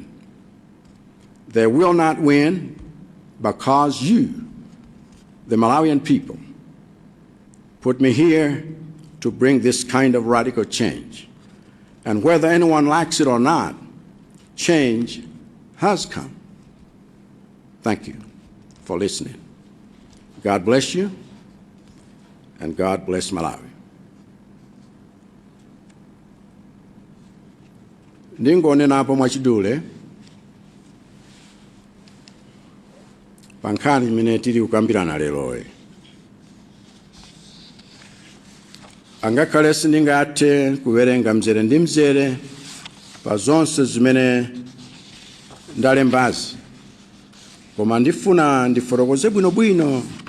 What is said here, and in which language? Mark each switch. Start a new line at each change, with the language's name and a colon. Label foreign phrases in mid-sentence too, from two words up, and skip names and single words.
English: They will not win because you, the Malawian people, put me here to bring this kind of radical change. And whether anyone likes it or not, change has come. Thank you for listening. God bless you, and God bless Malawi.
Nyanja: Ndingonenapo mwachidule pankhani imene tili kukambirana leroyi. Angakhale sindingathe kuwerenga mzere ndi mzere pa zonse zimene ndalembazi, koma ndifuna ndifotokoze bwinobwino